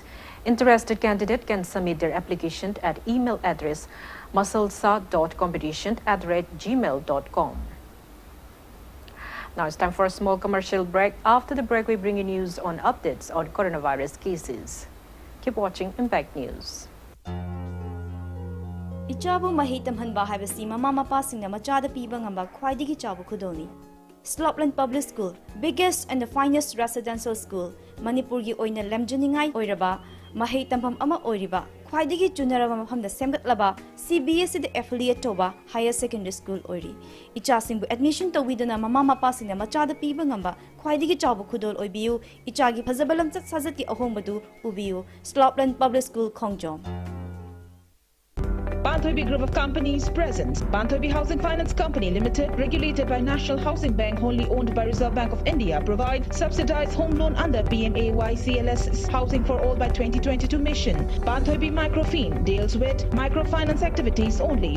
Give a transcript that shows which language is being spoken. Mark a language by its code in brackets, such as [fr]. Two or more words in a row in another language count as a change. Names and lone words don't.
[en] Interested candidate can submit their application at email address masalsa.competition@gmail.com. Now it's time for a small commercial break. After the break, we bring you news on updates on coronavirus cases. Keep watching Impact News. [mni] Ichabu mahitam hanba haibasi mama mapa singna machada piba ngamba khwaidigi chabu khudoni. [en] Slopland Public School, biggest and the finest residential school, [mni] Manipur gi oina lemjuningai oiraba, mahei tampam ama oiriba, khwaidigi junaraba mafamda semgatlaba, [en] CBSE the affiliate toba higher secondary school oiri. [mni] Icha singbu admission to widana mama mapa singna machada piba ngamba, khwaidigi chabu khudol oibiu, ichagi phazabalam chat sajati ahombadu ubiu, Slopland Public School KANGUJAM. [en] Banthobi Group of Companies presents Banthobi Housing Finance Company Limited, regulated by National Housing Bank, wholly owned by Reserve Bank of India, provide subsidized home loan under PMAY-CLS Housing for All by 2022 mission. Banthobi Microfin deals with microfinance activities only.